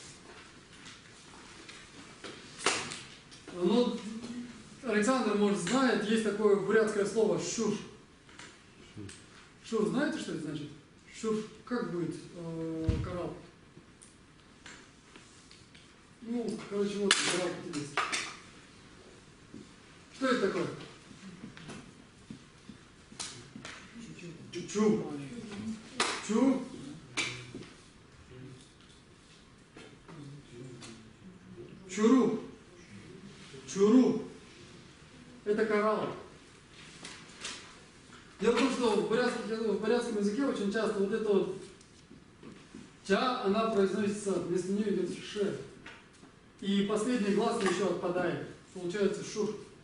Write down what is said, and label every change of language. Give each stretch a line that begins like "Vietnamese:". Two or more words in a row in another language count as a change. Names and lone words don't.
Russian: Ну, Александр, может, знает, есть такое бурятское слово «шур». Шур, знаете, что это значит? Шур, как будет коралл? Ну, короче, вот коралл по-тибетски. Что это такое? Чу. Чу. Чуру. Чуру. Это коралл. Дело в том, что в бурятском языке очень часто вот это вот ча, она произносится, вместо нее идет ше. И последний гласный еще отпадает. Получается шур.